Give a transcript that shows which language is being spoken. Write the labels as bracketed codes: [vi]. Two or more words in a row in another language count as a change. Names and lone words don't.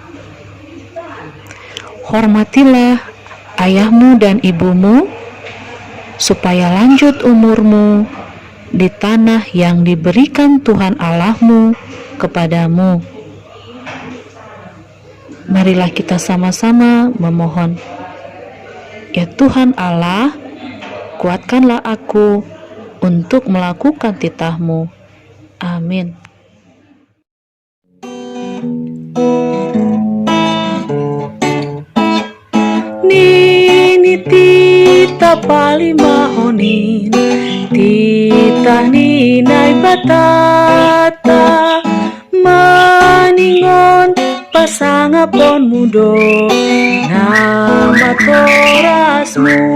[id] Hormatilah ayahmu dan ibumu, supaya lanjut umurmu di tanah yang diberikan Tuhan Allahmu kepadamu. Marilah kita sama-sama memohon. Ya Tuhan Allah, kuatkanlah aku untuk melakukan titah-Mu. Amin. [bts] Nini tita palimahonin, tita ninay batata, maningon pasangapon mudo, nama torasmu.